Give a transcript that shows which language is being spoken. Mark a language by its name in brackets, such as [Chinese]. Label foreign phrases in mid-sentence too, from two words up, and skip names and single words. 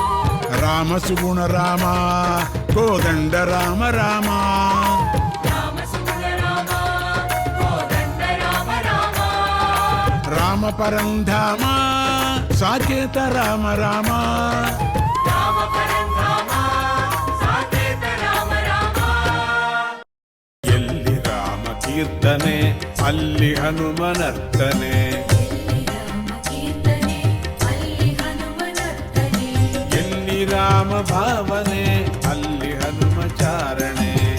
[Telugu] రామ సుగుణ రామ కోదండ రామ రామ రామ సుగుణ రామ కోదండ రామ రామ రామ పరంధామ సాకేత రామ రామ రామ పరంధామ సాకేత రామ రామ [Kannada] ಎಲ್ಲಿ ರಾಮ ಕೀರ್ತನೆ ಅಲ್ಲಿ ಹನುಮನರ್ತನೆ ಎಲ್ಲಿ ರಾಮ ಭಾವನೆ ಅಲ್ಲಿ ಹನುಮ ಚಾರಣೆ